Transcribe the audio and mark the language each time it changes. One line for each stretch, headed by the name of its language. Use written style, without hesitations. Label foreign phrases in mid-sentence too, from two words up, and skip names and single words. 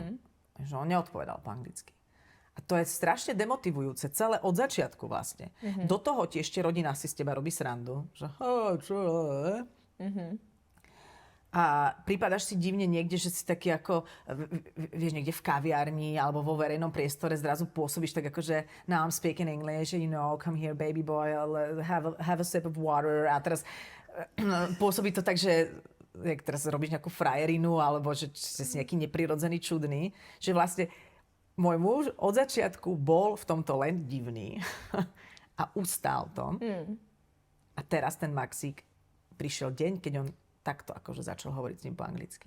Slovak: Že on neodpovedal po anglicky. A to je strašne demotivujúce, celé od začiatku vlastne. Do toho ti ešte rodina si z teba robí srandu. Že, a prípadaš si divne niekde, že si taký ako, vieš, niekde v kaviarni alebo vo verejnom priestore zrazu pôsobíš tak ako, že
English: now I'm speaking English, you know, come here baby boy, have a sip of water.
Slovak: A teraz pôsobí to tak, že jak teraz robíš nejakú frajerinu alebo že si nejaký neprirodzený, čudný, že vlastne môj muž od začiatku bol v tomto len divný a ustál to. A teraz ten Maxík prišiel deň, keď on takto akože začal hovoriť s ním po anglicky.